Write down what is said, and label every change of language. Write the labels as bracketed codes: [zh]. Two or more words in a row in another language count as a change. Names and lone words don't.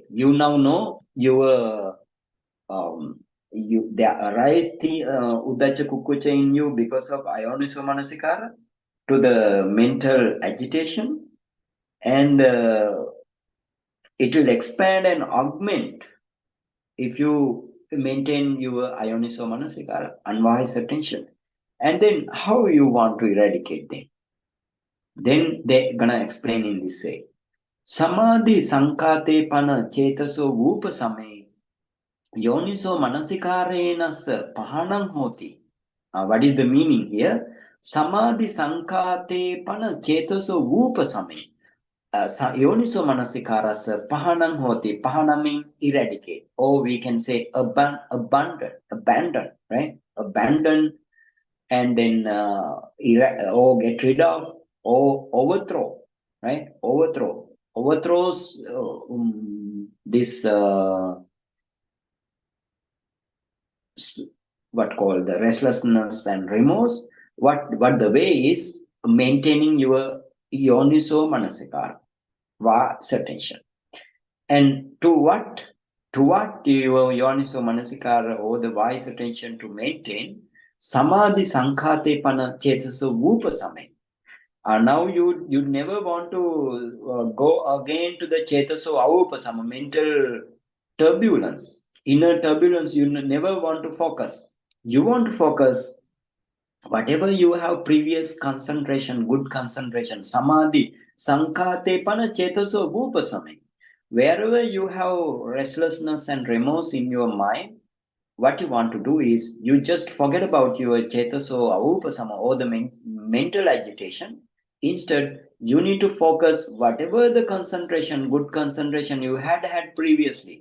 [en] You now know your there arise the Uddhacca-Kukkucca in you because of [pi] ayoniso manasikara, [en] to the mental agitation, and it will expand and augment if you maintain your [pi] ayoniso manasikara, [en] unwise attention. And then how you want to eradicate them? Then they're gonna explain in this way. [pi] Samadhi sankate pana chetaso vupa same yoniso manasikarenasa pahanam hoti. [en] What is the meaning here? [pi] Samadhi sankate pana chetaso vupa same. Yoniso manasikarasa pahanam hoti. [en] Pahanam means eradicate, or we can say abandon, right? Abandon, and then or get rid of, or overthrow, right? Overthrows this what called the restlessness and remorse. What the way is maintaining your [pi] yoniso manasikara, [en] vasa attention. And to what your [pi] yoniso manasikara, [en] or the wise attention to maintain? [pi] Samadhi sankhate pana chetaso vupa same. [en] Now you never want to go again to the [pi] chetaso avupasama, [en] mental turbulence, inner turbulence. You never want to focus. You want to focus whatever you have previous concentration, good concentration, [pi] samadhi sankhate pana chetaso vupasame. [en] Wherever you have restlessness and remorse in your mind, what you want to do is you just forget about your [pi] chetaso avupasama, [en] or the mental agitation. Instead, you need to focus whatever the concentration, good concentration you had previously.